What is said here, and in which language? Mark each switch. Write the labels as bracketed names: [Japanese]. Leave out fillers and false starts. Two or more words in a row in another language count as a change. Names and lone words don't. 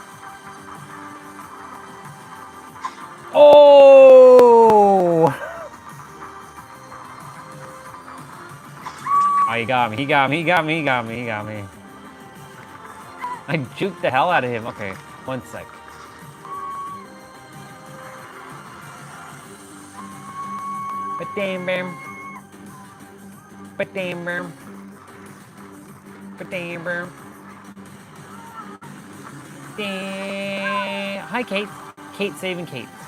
[English] Oh! Oh, he got me, he got me, he got me, he got me, he got me. I juked the hell out of him. Okay, 1 sec. Ba-dam bam. Ba-dam bam. Ba-dam bam. Hi, Kate. Kate saving Kate.